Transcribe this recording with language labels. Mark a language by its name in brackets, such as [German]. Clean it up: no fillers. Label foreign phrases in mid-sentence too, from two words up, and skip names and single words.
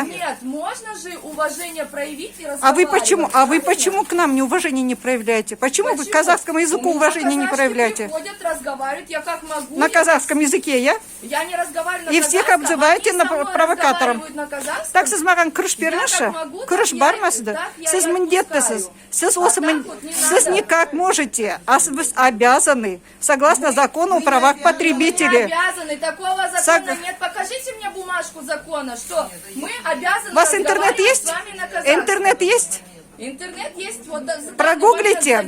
[Russian] Нет, можно же уважение проявить и разговаривать. А вы почему к нам неуважение не проявляете? Почему вы к казахскому языку уважение не проявляете? Приходят, разговаривают, я как могу. На казахском языке я? Я не разговариваю на и всех обзываете на провокатором. [Kazakh] Так сіз маған күріш беріңізші. Күріш бар ма сізді? Сіз міндеттісіз. [Russian] Сіз никак можете, а вы обязаны, согласно закону о правах потребителей. Мы обязаны, такого закона нет. Покажите мне бумажку закона, что мы обязаны. У вас интернет есть? С вами на казахском. Интернет есть? Интернет есть. Вот, прогуглите.